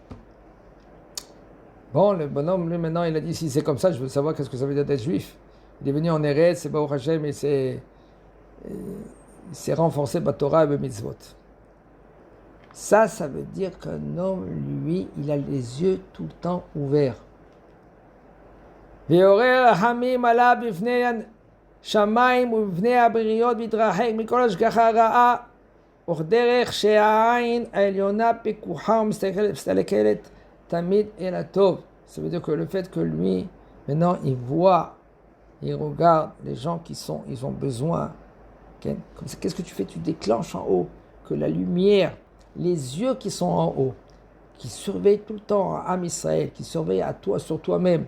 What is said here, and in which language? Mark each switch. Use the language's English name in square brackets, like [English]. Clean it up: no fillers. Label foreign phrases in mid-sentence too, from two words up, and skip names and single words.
[French] Bon, le bonhomme, lui, maintenant, il a dit, si c'est comme ça, je veux savoir qu'est-ce que ça veut dire d'être juif. Il est venu en Eretz, c'est [Hebrew] ברוך השם, [French] et il s'est renforcé par Torah et mitzvot. Ça veut dire qu'un homme, lui, il a les yeux tout le temps ouverts. [Hebrew] ויעורר רחמים עליו בפני השמיים ובפני הבריות ויתרחק מכל השגחה רעה וכדרך שהעין העליונה פקוחה ומסתכלת תמיד אל הטוב. [French] Ça veut dire que le fait que lui, maintenant, il voit, il regarde les gens ils ont besoin. Okay? Comme ça, qu'est-ce que tu fais? Tu déclenches en haut que la lumière, les yeux qui sont en haut, qui surveillent tout le temps à Am Israël, qui surveillent à toi, sur toi-même.